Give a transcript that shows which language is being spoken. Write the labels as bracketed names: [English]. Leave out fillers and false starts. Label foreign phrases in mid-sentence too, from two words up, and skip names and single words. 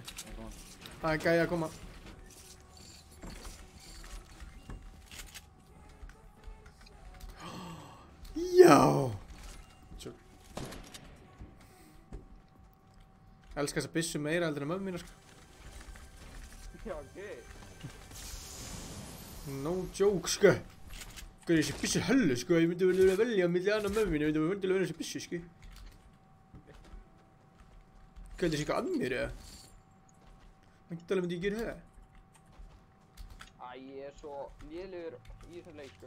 [Icelandic] Það er gæði að koma. Já! Svo. Ég elska þessa byssu meira heldur en mömmu mína, sko. Já, ok. [English] No joke, [Icelandic] sko. Sko, þessi byssu hellu, sko. Ég myndi vel að velja milli annað mömmu mína. Ég myndi vel að velja þessi byssu, sko. Hvað er þessi eitthvað að mér, eða? Væntanlega myndi ég gera það. Æ, ég er svo lélegur í þessum leik, sko,